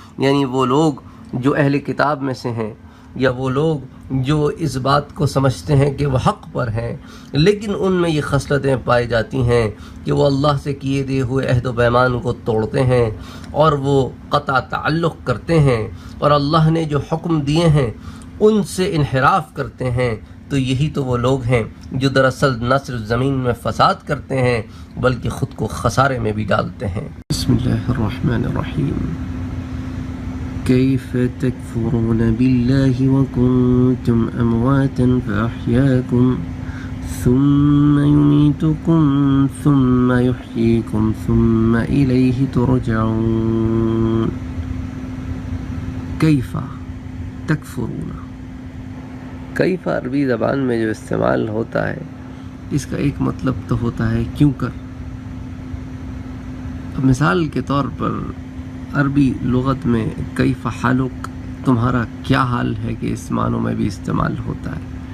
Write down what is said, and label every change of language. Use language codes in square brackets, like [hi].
[ur] یعنی وہ لوگ جو اہل کتاب میں سے ہیں، یا وہ لوگ جو اس بات کو سمجھتے ہیں کہ وہ حق پر ہیں لیکن ان میں یہ خصلتیں پائی جاتی ہیں کہ وہ اللہ سے کیے دیے ہوئے عہد و پیمان کو توڑتے ہیں اور وہ قطع تعلق کرتے ہیں، اور اللہ نے جو حکم دیے ہیں ان سے انحراف کرتے ہیں. تو یہی تو وہ لوگ ہیں جو دراصل نہ صرف زمین میں فساد کرتے ہیں بلکہ خود کو خسارے میں بھی ڈالتے ہیں. [ar] بسم اللہ الرحمن الرحیم. كيف تكفرون بالله وكنتم أمواتا فأحياكم ثم يميتكم ثم يحييكم ثم إليه ترجعون. كيف تكفرون، [ur] کیف عربی زبان میں جو استعمال ہوتا ہے اس کا ایک مطلب تو ہوتا ہے کیوں کر. اب مثال کے طور پر عربی لغت میں [ar] کیف حالک، [ur] تمہارا کیا حال ہے، کہ اس معنوں میں بھی استعمال ہوتا ہے.